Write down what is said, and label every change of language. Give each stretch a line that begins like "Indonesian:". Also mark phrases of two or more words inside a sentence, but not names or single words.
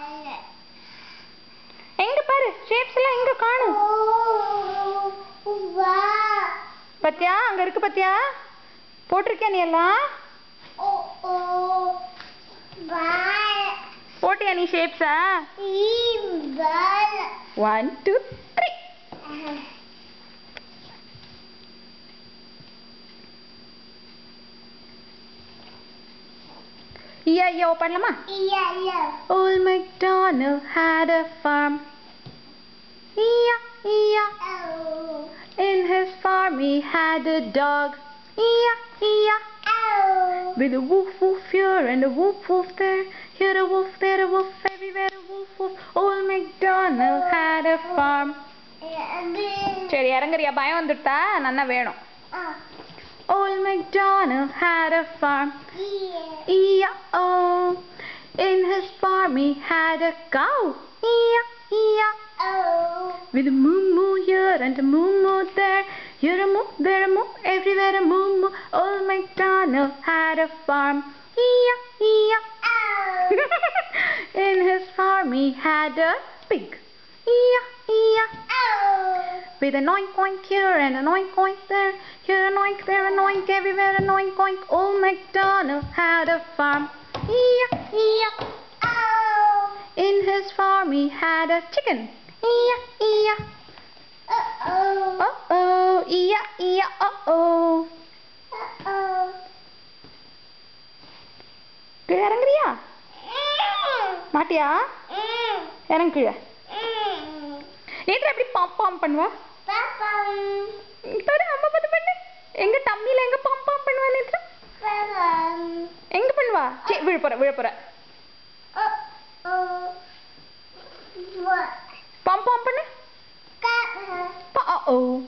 Tamil: எங்க பாரு ஷேப்ஸ் எல்லாம் எங்க காணோம் பத்தியா அங்க இருக்கு பத்தியா போட்டிருக்கியா நீ எல்லாம் போட்டியா நீ ஷேப்ஸா
English: 1 2 3 Yeah, பண்ணலாமா Old MacDonald had a farm. In his farm he had a dog. With a woof woof here and a woof woof there. Here a woof, there a woof, everywhere a woof woof. Old MacDonald had a farm.
Tamil: சரி இறங்குறியா பயம் வந்துட்டா நன்னா வேணும்
English: Old MacDonald had a farm. E-I-O. In his farm he had a cow. E-I-O. With a moo-moo here and a moo-moo there. Here a moo, there a moo, everywhere a moo-moo. Old MacDonald had a farm. E-I-O. In his farm he had a pig. E-I-O. With an oink oink here and an oink oink there. Here an oink, there an oink, everywhere an oink oink. Old MacDonald had a farm. E-I-O. In his farm he had a chicken. E-I-O. Uh-oh. E-I-O. Uh-oh.
Tamil: கீழே இறங்குறியா மாட்டியா இறங்கு கீழே நேத்ரா எப்படி பாம் பாம் பண்ணுவா பாரு அம்மா பார்த்து பண்ணு எங்க தம்மில எங்க பாம் பாம் பண்ணுவா நேத்ரா எங்க பண்ணுவா சே விழ போற பாம் பாம் பண்ணு ஓ